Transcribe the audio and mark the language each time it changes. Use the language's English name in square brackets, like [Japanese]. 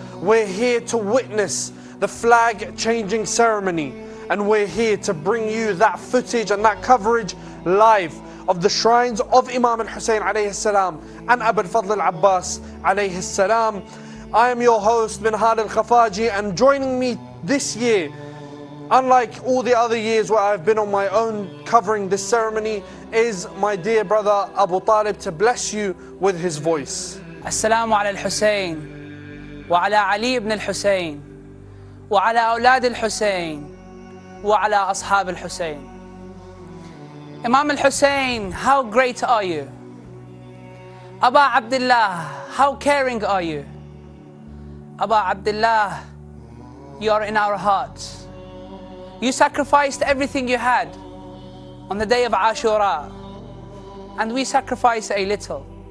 [English] We're here to witness the flag changing ceremony, and we're here to bring you that footage and that coverage live of the shrines of Imam Al Hussein alayhi salam and Abal Fadhl Al Abbas alayhi salam. I am your host, Minhal Al-Khafaji, and joining me this year, unlike all the other years where I've been on my own covering this ceremony, is my dear brother Abu Talib, to bless you with his voice. [Arabic] السلام على الحسين وعلى علي بن الحسين وعلى أولاد الحسين وعلى أصحاب الحسين. [English] Imam Al Hussein, how great are you? Aba Abdullah, how caring are you? Aba Abdullah, you are in our hearts. You sacrificed everything you had on the day of Ashura, and we sacrifice a little.